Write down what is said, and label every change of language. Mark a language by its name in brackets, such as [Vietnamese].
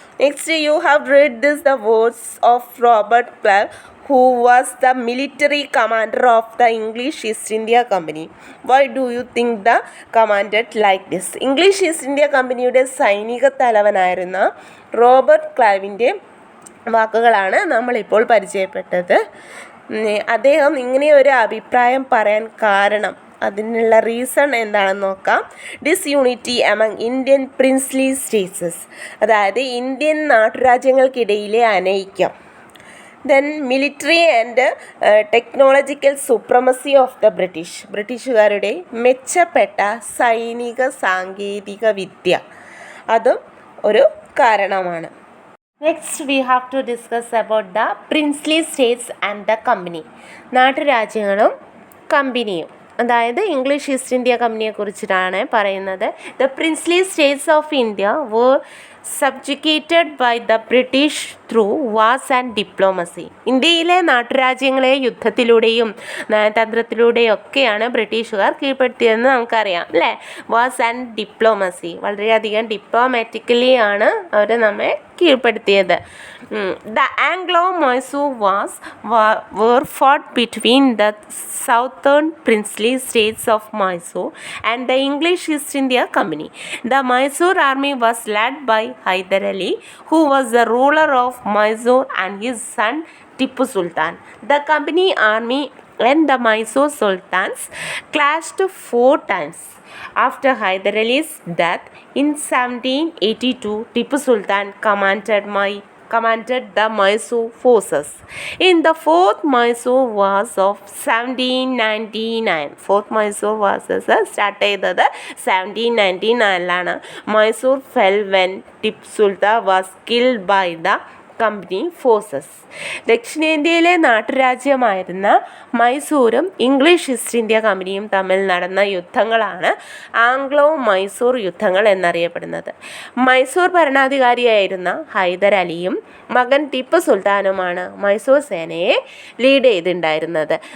[English] Next, you have read this the words of Robert Clive who was the military commander of the English East India Company. Why do you think the commanded like this? [Malayalam] English east India കമ്പനിയുടെ സൈനിക തലവനായിരുന്ന Robert ക്ലൈവിൻ്റെ വാക്കുകളാണ് നമ്മളിപ്പോൾ പരിചയപ്പെട്ടത്. അദ്ദേഹം ഇങ്ങനെ ഒരു അഭിപ്രായം പറയാൻ കാരണം, അതിനുള്ള റീസൺ എന്താണെന്ന് നോക്കാം. [English] disunity among Indian princely states, [Malayalam] അതായത് Indian നാട്ടുരാജ്യങ്ങൾക്കിടയിലെ അനൈക്യം. [English] then military and technological supremacy of the [Malayalam] ബ്രിട്ടീഷുകാരുടെ മെച്ചപ്പെട്ട സൈനിക സാങ്കേതിക വിദ്യ, അതും ഒരു കാരണമാണ്. [English] Next we have to discuss about the princely states and the company. [Malayalam] നാട്ടുരാജ്യങ്ങളും കമ്പനിയും, അതായത് ഇംഗ്ലീഷ് ഈസ്റ്റ് ഇന്ത്യ കമ്പനിയെ കുറിച്ചിട്ടാണ് പറയുന്നത്. [English] The princely states of India were subjugated by the British through wars and diplomacy. [Malayalam] ഇന്ത്യയിലെ നാട്ടുരാജ്യങ്ങളെ യുദ്ധത്തിലൂടെയും നയതന്ത്രത്തിലൂടെയും ഒക്കെയാണ് ബ്രിട്ടീഷുകാർ കീഴ്പ്പെടുത്തിയതെന്ന് നമുക്കറിയാം, അല്ലേ? [English] wars and diplomacy, [Malayalam] വളരെയധികം ഡിപ്ലോമാറ്റിക്കലി ആണ് അവർ നമ്മെ കീഴ്പ്പെടുത്തിയത്. [English] The Anglo Mysore wars were fought between the southern princely states of Mysore and the English East India Company. The Mysore army was led by Hyder Ali, who was the ruler of Mysore, and his son Tipu Sultan. The company army and the Mysore sultans clashed 4 times. After Hyder Ali's death in 1782, Tipu Sultan commanded the Mysore forces. In the fourth Mysore Wars of 1799, fourth Mysore Wars start ചെയ്തത് 1799 Mysore fell when Tipu Sultan was killed by the company forces. [Malayalam] ദക്ഷിണേന്ത്യയിലെ നാട്ടുരാജ്യമായിരുന്ന മൈസൂരും English east India കമ്പനിയും തമ്മിൽ നടന്ന യുദ്ധങ്ങളാണ് Anglo Mysore യുദ്ധങ്ങൾ എന്നറിയപ്പെടുന്നത്. മൈസൂർ ഭരണാധികാരിയായിരുന്ന ഹൈദർ അലിയും മകൻ ടിപ്പു സുൽത്താനുമാണ് മൈസൂർ സേനയെ ലീഡ് ചെയ്തിട്ടുണ്ടായിരുന്നത്.